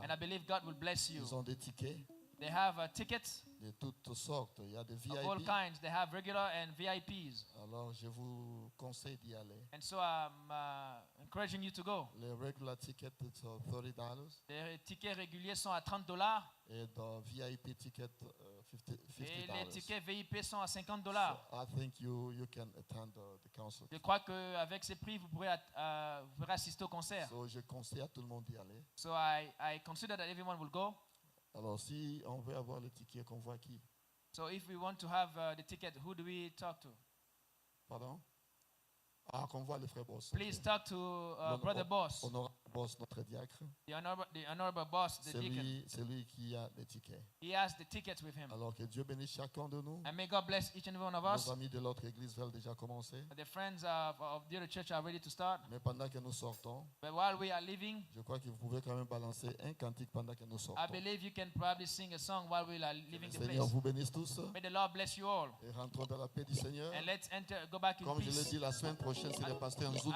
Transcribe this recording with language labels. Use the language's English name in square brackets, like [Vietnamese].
[English] And I believe God will bless you. [French] Ils ont des tickets [English] They have tickets [French] de toutes sortes. Il y a des [English] of all [French] VIP. [English] kinds. They have regular and VIPs. [French] Alors, je vous conseille d'y aller. [English] And so I'm encouraging you to go. [French] Les [English] regular tickets [French] sont $30 Les tickets réguliers sont à $30 et dans [English] VIP ticket [French] et les $50. tickets VIP sont à $50. [English] So I think you can attend the concert. [French] Je crois qu'avec ces prix, vous pourrez assister au concert. So, je conseille à tout le monde d'y aller. [English] So I consider that everyone will go. [French] Alors, si on veut avoir le ticket, qu'on voit qui? [English] So if we want to have the ticket, who do we talk to? [French] Pardon? Ah, qu'on voit le frère Boss. [English] Please talk to Brother Boss, [French] Honorable Boss, notre diacre. [English] the honorable boss, the deacon. [French] C'est lui qui a les tickets. [English] He has the tickets with him. [French] Alors que Dieu bénisse chacun de nous. [English] And may God bless each and every one of us. [French] Nos amis de l'autre église veulent déjà commencer. [English] The friends of the other church are ready to start. [French] Mais pendant que nous sortons, [English] But while we are leaving, [French] je crois que vous pouvez quand même balancer un cantique pendant que nous sortons. [English] I believe you can probably sing a song while we are leaving the [French] Seigneur [English] place. [French] vous bénisse tous [English] May the Lord bless you all. [French] et rentrons dans la paix du Seigneur. [English] And let's go back in [French] Comme je l'ai [English] peace. [French] dit, la semaine prochaine, c'est le pasteur Nzoudou